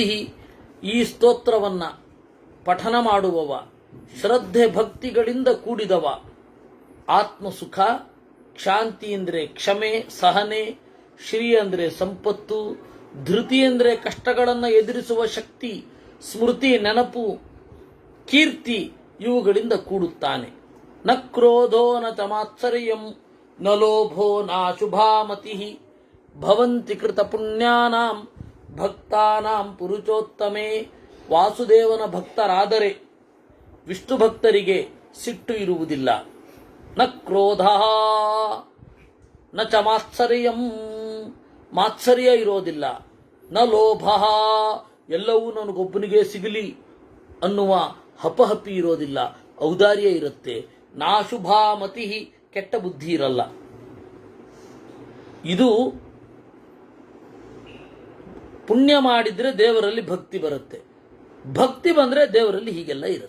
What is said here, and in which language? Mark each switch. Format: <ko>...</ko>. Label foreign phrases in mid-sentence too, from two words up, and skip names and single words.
<kn>ಈ ಸ್ತೋತ್ರವನ್ನು ಪಠನ ಮಾಡುವವ, ಶ್ರದ್ಧೆ ಭಕ್ತಿಗಳಿಂದ ಕೂಡಿದವ, ಆತ್ಮಸುಖ, ಕ್ಷಾಂತಿ ಅಂದರೆ ಕ್ಷಮೆ ಸಹನೆ, ಶ್ರೀ ಅಂದರೆ ಸಂಪತ್ತು, ಧೃತಿ ಅಂದರೆ ಕಷ್ಟಗಳನ್ನು ಎದುರಿಸುವ ಶಕ್ತಿ, ಸ್ಮೃತಿ ನೆನಪು, ಕೀರ್ತಿ ಇವುಗಳಿಂದ ಕೂಡುತ್ತಾನೆ.</kn> <sa>ನ ಕ್ರೋಧೋ ನ ತಮಾತ್ಸರ್ಯಂ ನ ಲೋಭೋ ನಾಶುಭಾಮತಿ ಭವಂತಿ ಕೃತ ಪುಣ್ಯಾನಾಂ ಭಕ್ತಾನಾಂ ಪುರುಷೋತ್ತಮೇ.</sa> <kn>ವಾಸುದೇವನ ಭಕ್ತರಾದರೆ ವಿಷ್ಣು ಭಕ್ತರಿಗೆ ಸಿಟ್ಟು ಇರುವುದಿಲ್ಲ.</kn> <sa>ನ ಕ್ರೋಧ ನ ಚ ಮಾತ್ಸರ್ಯಂ,</sa> <kn>ಮಾತ್ಸರ್ಯ ಇರೋದಿಲ್ಲ.</kn> <sa>ನ ಲೋಭ,</sa> <kn>ಎಲ್ಲವೂ ನನಗೊಬ್ಬನಿಗೆ ಸಿಗಲಿ ಅನ್ನುವ ಹಪಹಪಿ ಇರೋದಿಲ್ಲ, ಔದಾರ್ಯ ಇರುತ್ತೆ. ನಾಶುಭಾಮತಿ, ಕೆಟ್ಟ ಬುದ್ಧಿ ಇರಲ್ಲ. ಇದು ಪುಣ್ಯ ಮಾಡಿದ್ರೆ ದೇವರಲ್ಲಿ ಭಕ್ತಿ ಬರುತ್ತೆ, ಭಕ್ತಿ ಬಂದ್ರೆ ದೇವರಲ್ಲಿ ಹೀಗೆಲ್ಲ ಇರುತ್ತೆ.</kn>